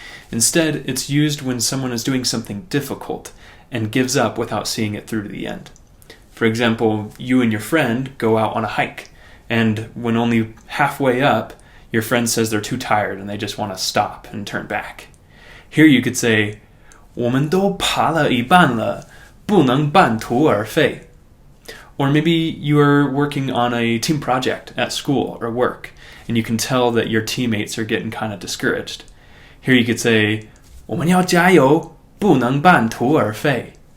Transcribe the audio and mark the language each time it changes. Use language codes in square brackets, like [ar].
[en] Instead, it's used when someone is doing something difficult and gives up without seeing it through to the end. For example, you and your friend go out on a hike, and when only halfway up, your friend says they're too tired and they just want to stop and turn back. Here you could say, [zh] 我们都爬了一半了，不能半途而废. [en] Or maybe you are working on a team project at school or work, and you can tell that your teammates are getting kind of discouraged. Here you could say, [zh] 我们要加油，不能半途而废.